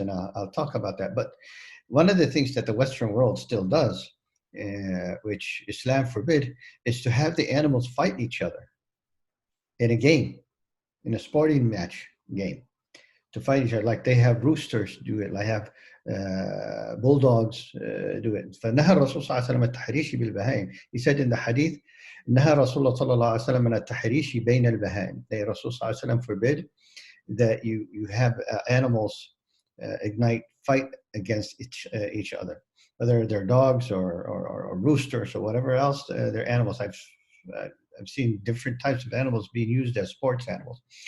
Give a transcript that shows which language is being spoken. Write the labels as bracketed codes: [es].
[en] And I'll talk about that. But one of the things that the Western world still does, which Islam forbid, is to have the animals fight each other in a game, in a sporting match game, to fight each other. Like they have roosters do it, like have bulldogs do it. [ar] فنهى الرسول صلى الله عليه وسلم التحريش بالبهائم. [en] He said in the hadith, [ar] نهى رسول الله صلى الله عليه وسلم من التحريش بين البهائم. [en] The Rasul صلى الله عليه وسلم forbid that you have animals fight against each other, whether they're dogs or roosters or whatever else. They're animals. I've seen different types of animals being used as sports animals.